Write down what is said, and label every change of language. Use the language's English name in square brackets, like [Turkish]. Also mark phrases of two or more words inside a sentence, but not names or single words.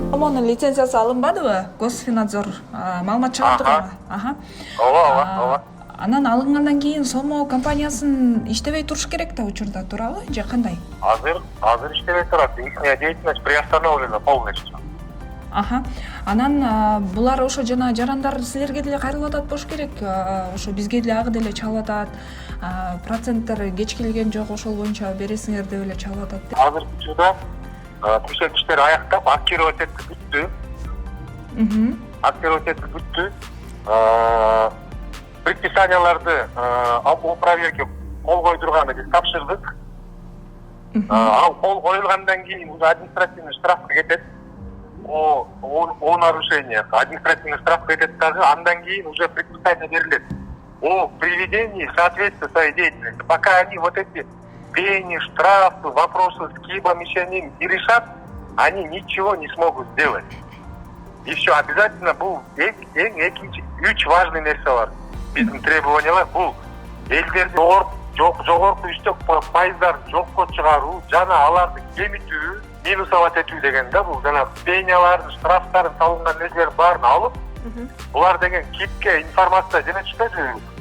[Kyrgyz] сомонун лицензиясы алынбадыбы? Госфинадзор маалымат чыгардыгы. Ооба. Анан алынгандан кийин Сомо компаниясын иштебей туруш керек да учурда, туурабы же кандай? Азыр иштебей турат. [Russian] Ихняя деятельность приостановлена полностью. [Kyrgyz] Анан булар ошо жана жарандар силерге деле кайрылып атат болуш керек. Ошо бизге деле агы деле чалып атат. Проценттер кечкилген жок, ошол боюнча бересиңер деп эле чалып атат. Азыр учурда текшертиштер аяктап, актировать бүттү. Актировать бүттү. Предписанияларды [Russian] о проверке [Kyrgyz] кол койдурганды биз тапшырдык. Ал кол коюлгандан кийин уже административный штрафка кетет. [Russian] О нарушениях административный штраф [Kyrgyz] кетет дагы, андан кийин [Russian] уже предписание берилет о приведении в соответствие своей деятельности. Пока они вот эти пени, штрафы, вопросы с кибом еще не решат, они ничего не смогут сделать. И все, обязательно [Kyrgyz] бул үч важный нерсе бар. Биздин требованиялар бул элдерди жогорку үстөк пайыздарды жокко чыгаруу жана аларды кемитүү, минусовать этүү деген да, бул жана пениялардын, штрафтарын салынган нерселердин баарын алып, булар деген кипке информация жөнөтүштү.